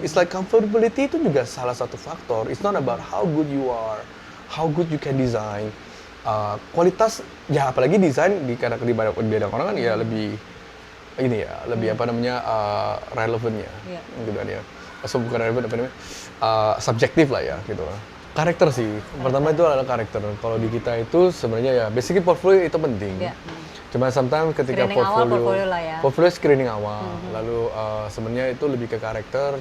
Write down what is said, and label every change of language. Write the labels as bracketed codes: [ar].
[en] It's like comfortability [id] itu juga salah satu faktor. [en] It's not about how good you are, how good you can design. [id] Kualitas ya, apalagi desain di bidang orang kan ya lebih ini ya, lebih apa namanya relevannya gitu kan ya. So bukan relevan, apa namanya subjektif lah ya gitu. Karakter sih. Pertama itu adalah karakter. Kalau di kita itu sebenarnya ya basically portfolio itu penting. Cuma sometimes ketika portfolio screening awal, lalu sebenarnya itu lebih ke karakter.